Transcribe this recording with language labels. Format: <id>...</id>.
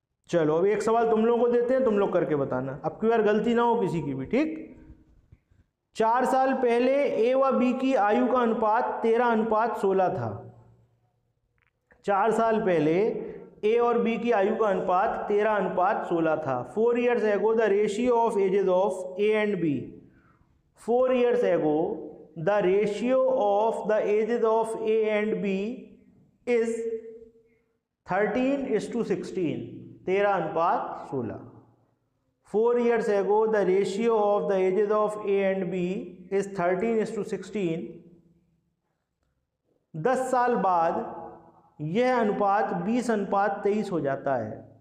<hi>चलो अब एक सवाल तुम लोगों को देते हैं, तुम लोग करके बताना, अब की बार गलती ना हो किसी की भी। ठीक, 4 साल पहले ए व बी की आयु का अनुपात 13:16 था। 4 साल पहले ए और बी की आयु का अनुपात 13:16 था।</hi> <en>4 years ago the ratio of ages of A and B, 4 years ago the ratio of the ages of A and B is 13:16, 13:16। 4 years ago the ratio of the ages of A and B is 13:16।</en> <hi>10 साल बाद यह अनुपात 20:23 हो जाता है।</hi>